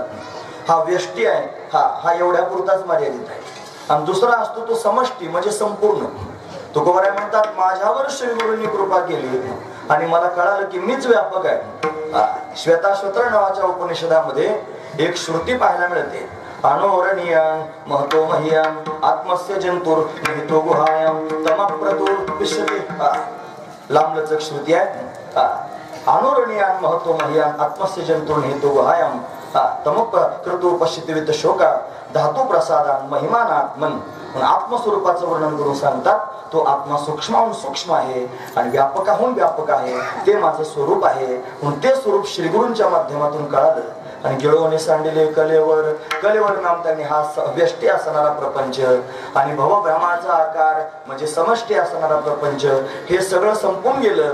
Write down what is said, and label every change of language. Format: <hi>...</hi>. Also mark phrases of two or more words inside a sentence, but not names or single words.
<mr>हा व्यष्टी आहे, हा एवढ्या पुरताच मर्यादित आहे. आणि दुसरा असतो तो समष्टी म्हणजे संपूर्ण. तुकोबराय म्हणतात, माझ्यावर श्री गुरूंनी कृपा केली आणि मला कळालं की मीच व्यापक आहे. श्वेताश्वतर नावाच्या उपनिषदामध्ये एक श्रुती पाहायला मिळते,</mr> <sa>अनोरणीयां महतो मह्यां आत्मस्य जंतुर निहितो गुहायां तमप्रतुर विश्वते.</sa> <mr>लांबलचक श्रुती आहे.</mr> <sa>अनोरणीयां महतो मह्यां आत्मस्य जंतुर निहितो गुहायां तमुक कृतू पश्चितवित शोका धातू प्रसादान महिमानात्मन.</sa> <mr>आत्मस्वरूपाचं वर्णन करून सांगतात तो आत्मा सूक्ष्माहून सूक्ष्म आहे आणि व्यापकाहून व्यापक आहे. ते माझं स्वरूप आहे म्हणून ते स्वरूप श्रीगुरूंच्या माध्यमातून कळालं. आणि गिळवणे सांडिले कलेवर नाम त्यांनी हा व्यष्टी असणारा प्रपंच आणि भवभ्रमाचा आकार म्हणजे समष्टी असणारा प्रपंच हे सगळं संपून गेलं.</mr>